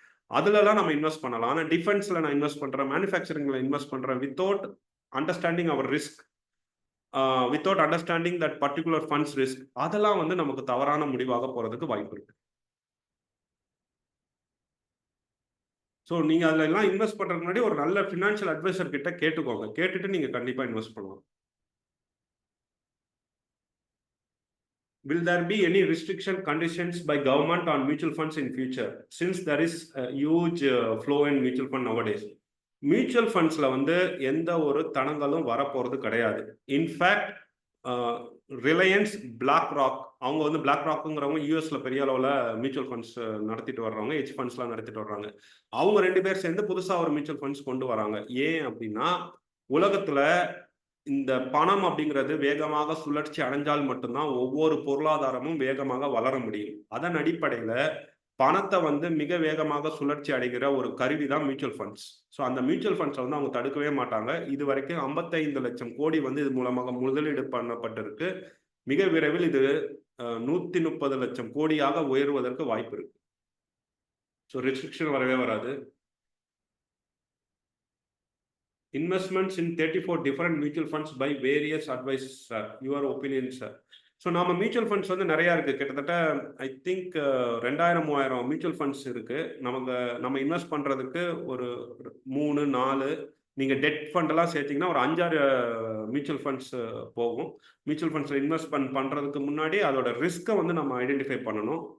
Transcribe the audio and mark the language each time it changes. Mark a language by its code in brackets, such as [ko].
[ta] அதுலலாம் நம்ம இன்வெஸ்ட் பண்ணலாம். ஆனால் டிஃபென்ஸ்ல நான் இன்வெஸ்ட் பண்றேன், மேனுஃபேக்சரிங்ல இன்வெஸ்ட் பண்றேன் [en] without understanding our risk, without understanding that particular funds risk, [ta] அதெல்லாம் வந்து நமக்கு தவறான முடிவாக போறதுக்கு வாய்ப்பு இருக்கு. ஸோ நீங்க அதுல எல்லாம் இன்வெஸ்ட் பண்றதுக்கு முன்னாடி ஒரு நல்ல ஃபினான்ஷியல் அட்வைசர் கிட்ட கேட்டுக்கோங்க. கேட்டுட்டு நீங்க கண்டிப்பா இன்வெஸ்ட் பண்ணலாம். [en] Will there be any restriction conditions by government on mutual funds in future, since there is a huge flow in mutual fund nowadays? [ta] Mutual ஃபண்ட்ஸ்ல வந்து எந்த ஒரு தடங்களும் வரப்போறது கிடையாது. இன்ஃபேக்ட் ரிலையன்ஸ், பிளாக் ராக், அவங்க வந்து பிளாக் ராக்குங்கிறவங்க யூஎஸ்ல பெரிய அளவில் மியூச்சுவல் ஃபண்ட்ஸ் நடத்திட்டு வர்றவங்க, ஹெட்ஜ் ஃபண்ட்ஸ்லாம் நடத்திட்டு வர்றாங்க. அவங்க 2 பேர் சேர்ந்து புதுசாக ஒரு மியூச்சுவல் ஃபண்ட்ஸ் கொண்டு வராங்க. ஏன் அப்படின்னா, உலகத்துல இந்த பணம் அப்படிங்கிறது வேகமாக சுழற்சி அடைஞ்சால் மட்டும்தான் ஒவ்வொரு பொருளாதாரமும் வேகமாக வளர முடியும். அதன் அடிப்படையில் பணத்தை வந்து மிக வேகமாக சுழற்சி அடைகிற ஒரு கருவி தான் மியூச்சுவல் ஃபண்ட்ஸ். ஸோ அந்த மியூச்சுவல் ஃபண்ட்ஸை வந்து அவங்க தடுக்கவே மாட்டாங்க. இது வரைக்கும் 55 லட்சம் கோடி வந்து இது மூலமாக முதலீடு பண்ணப்பட்டிருக்கு. மிக விரைவில் இது 130 லட்சம் கோடியாக உயர்வதற்கு வாய்ப்பு இருக்கு. ஸோ ரெஸ்ட்ரிக்ஷன் வரவே வராது. [en] Investments in 34 different mutual funds by various advisors, sir. Your opinion, sir. [ta] So நம்ம மியூச்சுவல் ஃபண்ட்ஸ் வந்து நிறையா இருக்குது. கிட்டத்தட்ட [en] I think [ta] 2000-3000 மியூச்சுவல் ஃபண்ட்ஸ் இருக்குது. நம்ம இன்வெஸ்ட் பண்ணுறதுக்கு ஒரு 3-4, நீங்கள் டெட் ஃபண்டெல்லாம் சேர்த்திங்கன்னா ஒரு 5-6 மியூச்சுவல் ஃபண்ட்ஸ் போகும். மியூச்சுவல் ஃபண்ட்ஸில் இன்வெஸ்ட் பண்ணுறதுக்கு முன்னாடி அதோட ரிஸ்க்கை வந்து நம்ம ஐடென்டிஃபை பண்ணணும்.